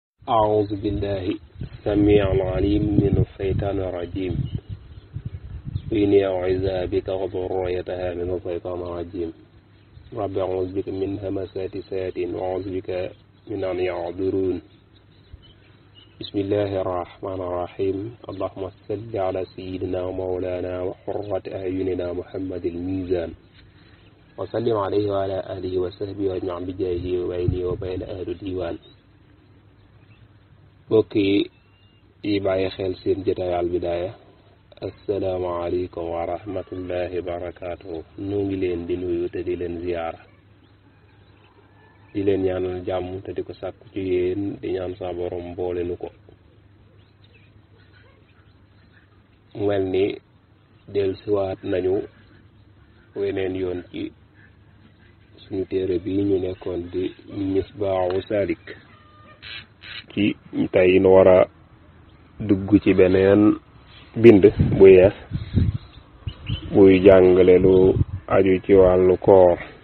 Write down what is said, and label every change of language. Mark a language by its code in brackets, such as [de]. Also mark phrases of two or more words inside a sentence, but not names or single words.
[ar] أعوذ بالله السميع العليم من الشيطان الرجيم وإني أعوذ بك وذريتها من الشيطان الرجيم رب أعوذ بك من همزات الشياطين وأعوذ بك من أن يحضرون بسم الله الرحمن الرحيم اللهم صل على سيدنا ومولانا وقرة أعيننا محمد الميزان وسلم عليه وعلى آله وصحبه وأجمع بجاهه وبيني وبين أهل الديوان [wo] bokki yi bàyyi xel seen jotaay Al Bidaaya [ar] السلام عليكم ورحمة الله وبركاته [wo] noo ngi leen di nuyu te di leen ziyaara di leen ñaanal jàmm te di ko sàkku ci yéen di ñaan sa borom boole nu ko mel ni dellusiwaat nañu weneen yoon ci suñu téere bi ñu nekkoon di Misbaahu Saalik ci tey nu war a dugg ci beneen bind bu yees buy jàngale lu aju ci wàllu koor